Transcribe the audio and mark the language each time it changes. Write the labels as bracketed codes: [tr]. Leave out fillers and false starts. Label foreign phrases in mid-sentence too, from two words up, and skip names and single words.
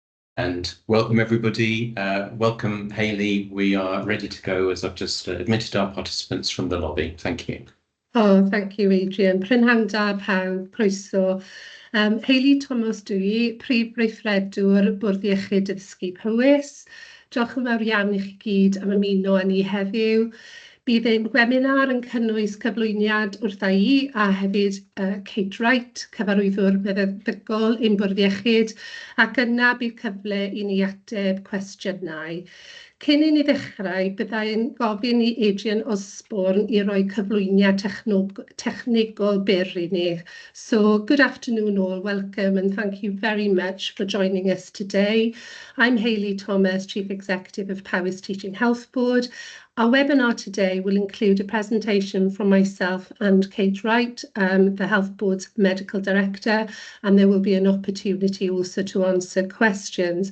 [en] And welcome everybody. Welcome Hayley. We are ready to go as I've just admitted our participants from the lobby. Thank you. Oh, thank you, Adrian. [cy] Prynhawn da pawb, croeso. Hayley Thomas dwi, Prif Weithredwr Bwrdd Iechyd Addysgu Powys. Diolch yn fawr iawn i chi gyd am ymuno â ni heddiw. Bydd ein Gweminar yn cynnwys cyflwyniad wrtha i a hefyd Kate Wright, cyfarwyddwr meddygol ein Bwrdd Iechyd, ac yna bydd cyfle i ni ateb cwestiynau. Cyn i ni ddechrau, byddai'n gofyn i Adrian Osborne i roi cyflwyniad technegol byr i ni. [en] So, good afternoon all, welcome and thank you very much for joining us today. I'm Hayley Thomas, Chief Executive of Powys Teaching Health Board. Our webinar today will include a presentation from myself and Kate Wright, the Health Board's Medical Director, and there will be an opportunity also to answer questions.